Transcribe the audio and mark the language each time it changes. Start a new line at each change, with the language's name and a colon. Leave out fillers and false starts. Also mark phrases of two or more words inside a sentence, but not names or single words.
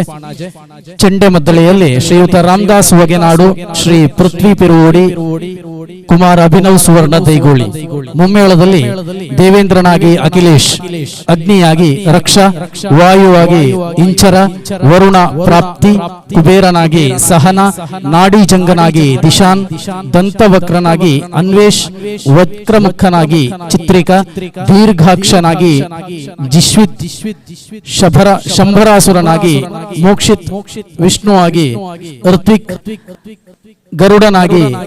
Kannada: ಚೆಂಡೆ ಮದ್ದಳೆಯಲ್ಲಿ ಶ್ರೀಯುತ ರಾಮದಾಸ್ ವಗೆನಾಡು, ಶ್ರೀ ಪೃಥ್ವಿ ಪಿರುವೋಡಿ, ಕುಮಾರ್ ಅಭಿನವ್ ಸುವರ್ಣ ದೈಗೋಳಿ. ಮುಮ್ಮೇಳದಲ್ಲಿ ದೇವೇಂದ್ರನಾಗಿ ಅಖಿಲೇಶ್, ಅಗ್ನಿಯಾಗಿ ರಕ್ಷಾ, ವಾಯುವಾಗಿ ಇಂಚರ, ವರುಣ ಪ್ರಾಪ್ತಿ, ಕುಬೇರನಾಗಿ ಸಹನ, ನಾಡಿಜಂಗನಾಗಿ ದಿಶಾನ್, ದಂತವಕ್ರನಾಗಿ ಅನ್ವೇಷ್, ವಕ್ರಮುಖನಾಗಿ ಚಿತ್ರಿಕಾ, ದೀರ್ಘಾಕ್ಷನಾಗಿ ಜಿಶ್ವಿತ್, ಶಂಭರಾಸುರನಾಗಿ ಮೋಕ್ಷಿತ್, ವಿಷ್ಣುವಾಗಿ ಋತ್ವಿಕ್, ಗರುಡನಾಗಿ